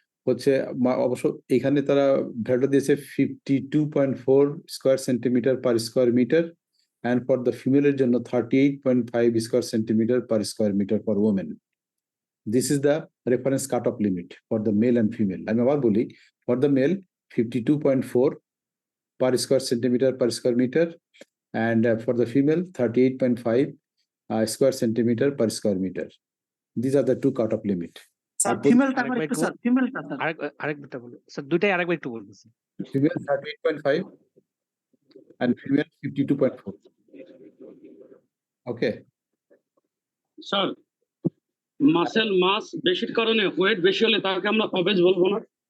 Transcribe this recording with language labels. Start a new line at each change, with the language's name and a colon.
Bangla: হচ্ছে অবশ্য এখানে তারা ভ্যালুটা দিয়েছে 52.4 square centimetre per square metre, and for the ফিমেলের জন্য 38.5 square centimetre per square metre for women.
English: This is the reference cut off limit for the male and female.
Bangla: আমি আবার বলি,
English: For the male 52.4 per square centimeter per square meter, and for the female 38.5 square centimeter per square meter. These are the two cut-off limit.
Bangla: Sir আর ফিমেলটা আরেকবার আবার একটু একটু- sir ফিমেলটা sir আরেকটা বলো স্যার, দুইটাই আরেকবার একটু বলবেন sir.
English: Female 38.5 and female 52.4. Okay.
Bangla: Sir muscle মাস বেশির কারণে ওয়েট বেশি হলে তাকে আমরা অবেজ বলবো না?